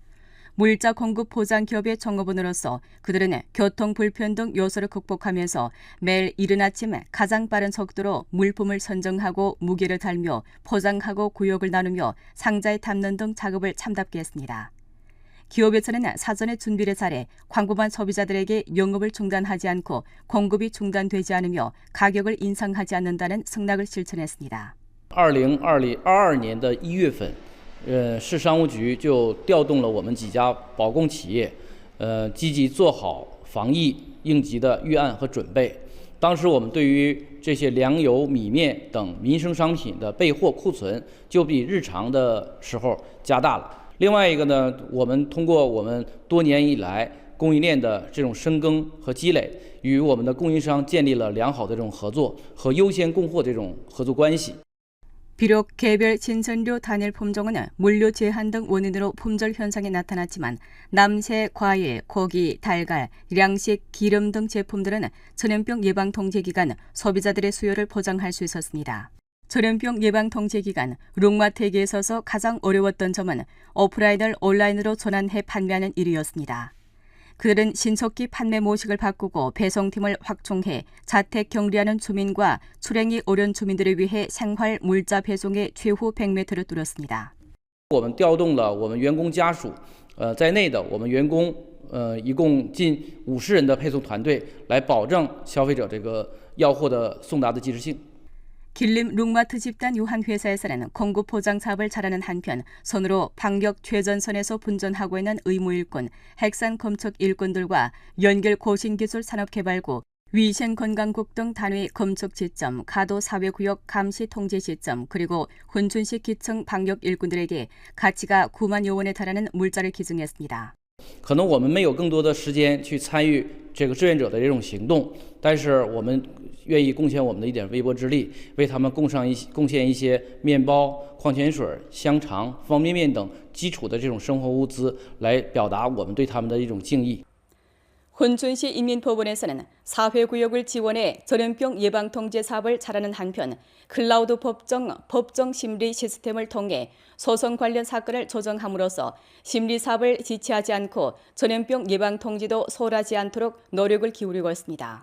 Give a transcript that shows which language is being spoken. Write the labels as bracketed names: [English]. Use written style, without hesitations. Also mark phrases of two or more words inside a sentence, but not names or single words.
[Korean] 물자 공급 보장 기업의 종업원으로서 그들은 교통 불편 등 요소를 극복하면서 매일 이른 아침 가장 빠른 속도로 물품을 선정하고 무게를 달며 포장하고 구역을 나누며 상자에 담는 등 작업을 참답게 했습니다. 기업에서는 사전에 준비를 잘해 광범한 소비자들에게 영업을 중단하지 않고 공급이 중단되지 않으며 가격을 인상하지 않는다는 승낙을 실천했습니다. [Chinese] 2022 年的1月份，市商务局就调动了我们几家保供企业，积极做好防疫应急的预案和准备。当时我们对于这些粮油、米面等民生商品的备货库存，就比日常的时候加大了。另外一个呢，我们通过我们多年以来供应链的这种深耕和积累，与我们的供应商建立了良好的这种合作和优先供货这种合作关系。 [Korean] 비록 개별 신선료 단일 품종은 물류 제한 등 원인으로 품절 현상이 나타났지만 남새, 과일, 고기, 달걀, 양식, 기름 등 제품들은 전염병 예방 통제 기간 소비자들의 수요를 보장할 수 있었습니다. 전염병 예방 통제 기간 룩마트에게 있어서 가장 어려웠던 점은 오프라인을 온라인으로 전환해 판매하는 일이었습니다. 그들은 신속히 판매 모식을 바꾸고 배송팀을 확충해 자택 격리하는 주민과 출행이 어려운 주민들을 위해 생활 물자 배송의 최후 100m를 뚫었습니다. [Chinese] 我们调动了我们员工家属，在内的我们员工，一共近50人的配送团队，来保证消费者这个要货的送达的及时性。 [Korean] 길림 룩마트 집단 유한회사에서는 공급 보장 사업을 잘하는 한편 손으로 방역 최전선에서 분전하고 있는 의무일꾼, 핵산 검측 일꾼들과 연결 고신기술 산업개발구, 위생건강국 등 단위 검측 지점, 가도 사회구역 감시 통제 지점, 그리고 훈춘시 기층 방역 일꾼들에게 가치가 9만여 원에 달하는 물자를 기증했습니다. [Chinese] 可能我们没有更多的时间去参与这个志愿者的这种行动，但是我们愿意贡献我们的一点微薄之力，为他们贡献一些面包、矿泉水、香肠、方便面等基础的这种生活物资，来表达我们对他们的一种敬意。 [Korean] 혼춘시 인민법원에서는 사회구역을 지원해 전염병 예방통제 사업을 잘하는 한편 클라우드 법정 심리 시스템을 통해 소송 관련 사건을 조정함으로써 심리 사업을 지체하지 않고 전염병 예방통제도 소홀하지 않도록 노력을 기울이고 있습니다.